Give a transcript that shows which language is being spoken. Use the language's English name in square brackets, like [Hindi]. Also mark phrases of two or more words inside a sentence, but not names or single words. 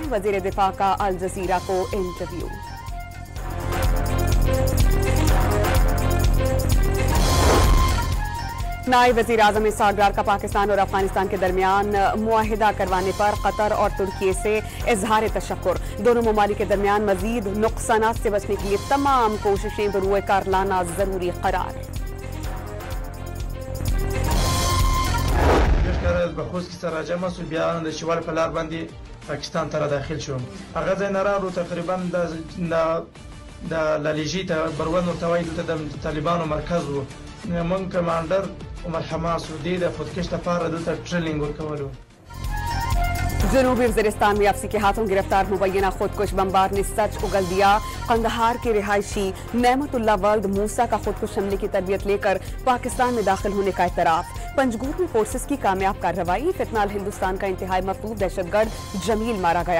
[Urdu] وزیر دفاع کا ال جزیرہ کو انٹرویو۔ نائب وزیر اعظم اسحاق ڈار کا پاکستان اور افغانستان کے درمیان معاہدہ کروانے پر قطر اور ترکی سے اظہار تشکر. دونوں ممالک کے درمیان مزید نقصانات سے بچنے کے لیے تمام کوششیں بروئے کار لانا ضروری قرار. [Pashto] पाकिस्तान ته داخل شوم هغه ځای نه راغلو تقریبا د لالیجی ته برون ورته وایي دلته د طالبانو مرکز و من کمانډر عمر حماس و د خودکش لپاره دلته ټریننګ ورکولو। [Urdu] جنوبی وزیرستان میں افسی کے ہاتھوں گرفتار مبینہ خودکش بمبار نے سچ اگل دیا. قندھار کے رہائشی نعمت اللہ ولد موسیٰ کا خودکش حملے کی تربیت لے کر پاکستان میں داخل ہونے کا اعتراف. پنجگور میں فورسز کی کامیاب کارروائی۔ فتنہ الہندوستان کا انتہائی مفرور دہشت گرد جمیل مارا گیا.